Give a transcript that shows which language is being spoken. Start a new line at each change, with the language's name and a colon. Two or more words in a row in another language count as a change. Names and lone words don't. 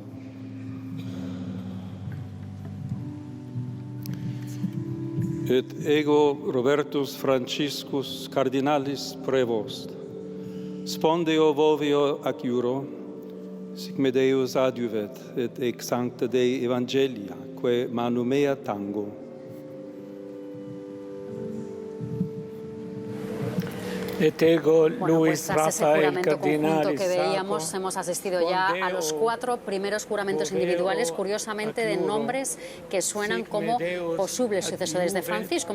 Latin: Et ego Robertus Franciscus cardinalis prevost, spondeo vovio ac iuro, sic me Deus adjuvet, et hic sancta Dei Evangelia, quae manu mea tango.
Spanish: Bueno, pues tras ese juramento conjunto que veíamos, hemos asistido ya a los 4 primeros juramentos individuales, curiosamente de nombres que suenan como posibles sucesores de Francisco.